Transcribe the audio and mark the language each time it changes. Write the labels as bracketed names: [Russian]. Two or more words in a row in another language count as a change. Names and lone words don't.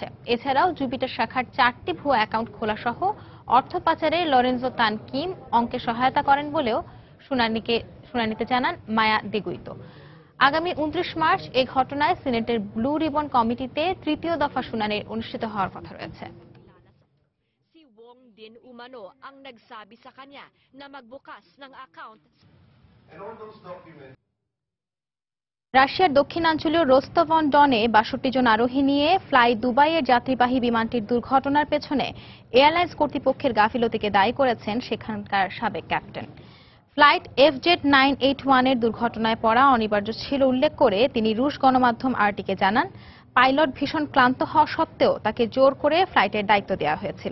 [Bangla] এছাড়াও জুপিটার শাখার 4টি ভুয়া অ্যাকাউন্ট খোলা সহ অর্থ পাচারে লরেঞ্জো তান কিম অংকে সহায়তা করেন বলেও শুনানিতে জানান মায়া দিগুইতো। আগামী 29 মার্চ এই ঘটনায় সিনেটের ব্লু রিবন কমিটিতে 3য় দফা শুনানি অনুষ্ঠিত হওয়ার কথা রয়েছে। [Filipino] Si Wong din umano ang nagsabi sa kanya na magbukas ng account. [Bangla] রাশিয়ার দক্ষিণাঞ্চলীয় রোস্তভ অন ডনে ৬২ জন আরোহী নিয়ে ফ্লাই দুবাইয়ের যাত্রীবাহী বিমানটির দুর্ঘটনার পেছনে এয়ারলাইন্স কর্তৃপক্ষের গাফিলতিকে দায়ী করেছেন সেখানকার সাবেক ক্যাপ্টেন। ফ্লাইট FZ981 এর দুর্ঘটনায় পড়া অনিবার্য ছিল উল্লেখ করে তিনি রুশ গণমাধ্যম আরটিকে জানান, পাইলট ভীষণ ক্লান্ত হওয়া সত্ত্বেও তাকে জোর করে ফ্লাইটের দায়িত্ব দেওয়া হয়েছিল।